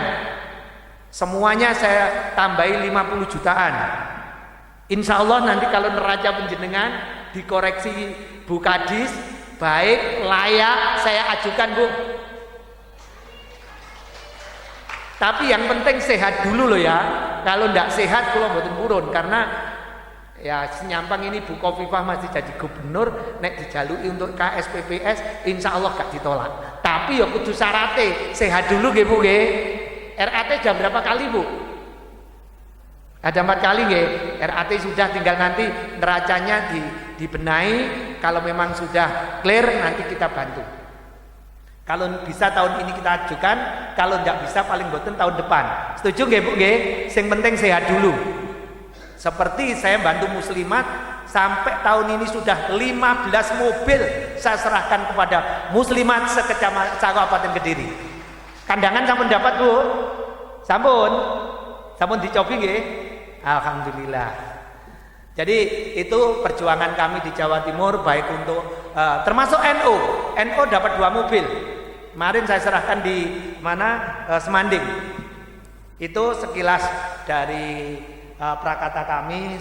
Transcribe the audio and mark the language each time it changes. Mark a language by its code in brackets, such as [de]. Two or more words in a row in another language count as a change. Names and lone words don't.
[id] Semuanya saya tambahi 50 jutaan. [ar] Insya Allah [id] nanti kalau neraca penjenengan dikoreksi Bu Kadis, baik, layak, saya ajukan Bu. Tapi yang penting sehat dulu loh ya. Kalau tidak sehat kalau [jv] mboten purun, [id] karena ya senyampang ini Bu Khofifah masih jadi gubernur, [jv] nek dijalui [id] untuk KSPPS [ar] insya Allah [id] gak ditolak. Tapi ya [jv] kudu syarate [id] sehat dulu [jv] nggih Bu nggih. [id] RAT jam berapa kali Bu? Ada 4 kali nggih. RAT sudah, tinggal nanti neracanya dibenahi. Kalau memang sudah clear nanti kita bantu. Kalau bisa tahun ini kita ajukan, kalau tidak bisa [jv] paling boten [id] tahun depan. Setuju [jv] nggih Bu nggih? Sing penting [id] sehat dulu. Seperti saya bantu muslimat sampai tahun ini sudah 15 mobil saya serahkan kepada muslimat sekecamatan Kediri. [jv] Kandangan sampun dapat Bu? Sampun dicobi nggih? Alhamdulillah. [id] Jadi itu perjuangan kami di Jawa Timur, baik untuk termasuk NU. NU dapat 2 mobil. Kemarin saya serahkan di Semanding. Itu sekilas dari prakata kami.